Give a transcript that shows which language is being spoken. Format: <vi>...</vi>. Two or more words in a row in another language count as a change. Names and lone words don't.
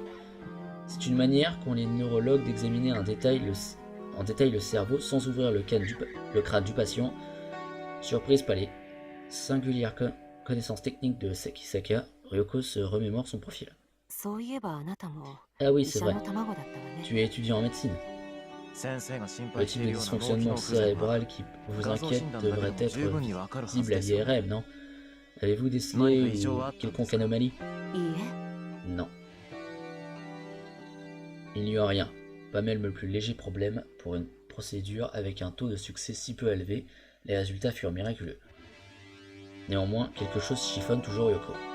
<fr>C'est une manière qu'ont les neurologues d'examiner en détail le cerveau sans ouvrir le crâne du patient. Surprise palais. Singulière connaissance technique de Sakisaka, Ryoko se remémore son profil.</fr> <ja>そういえばあなたも</ja> <fr>Ah oui,</fr> <ja>医</ja> <fr>c'est</fr> <ja>者</ja> <fr>vrai.</fr> <ja>の卵だったわね。</ja> <fr>Tu es étudiant en médecine.</fr> <ja>先生が心</ja> <fr>Le</fr> <ja>配して</ja> <fr>type</fr> <ja>い</ja> <fr>de</fr> <ja>るような脳機</ja> <fr>dysfonctionnement</fr> <ja>能不全は</ja> <fr>cérébral qui vous</fr> <ja>画像</ja> <fr>inquiète</fr> <ja>診断だけで</ja> <fr>devrait</fr> <ja>も</ja> <fr>être</fr> <ja>十分にわかるはず</ja> <fr>visible</fr> <ja>で</ja> <fr>à</fr> <ja>すよ。</ja> <fr>l'IRM, non? Avez-vous décelé Ouais, mais ou quelconque anomalie?</fr> <ja>いいえ、</ja> <fr>Non. Il n'y a rien. Pas même le plus léger problème pour une procédure avec un taux de succès si peu élevé, les résultats furent miraculeux. Néanmoins, quelque chose chiffonne toujours Yoko.</fr>